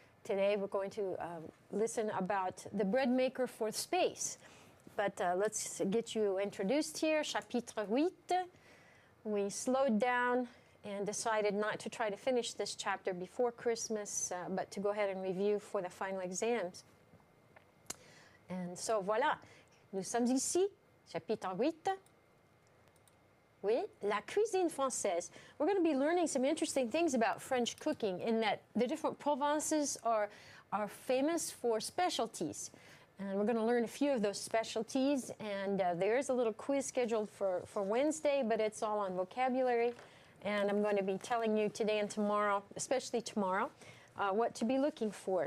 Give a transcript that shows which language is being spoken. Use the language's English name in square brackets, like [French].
[English] Today we're going to listen about the bread maker for space. But let's get you introduced here. [French] Chapitre 8. [English] We slowed down and decided not to try to finish this chapter before Christmas, but to go ahead and review for the final exams. And so [French] voilà, nous sommes ici, chapitre 8. Oui, la cuisine française. [English] We're going to be learning some interesting things about French cooking in that the different provinces are famous for specialties. And we're going to learn a few of those specialties. And there is a little quiz scheduled for Wednesday, but it's all on vocabulary. And I'm going to be telling you today and tomorrow, especially tomorrow, what to be looking for.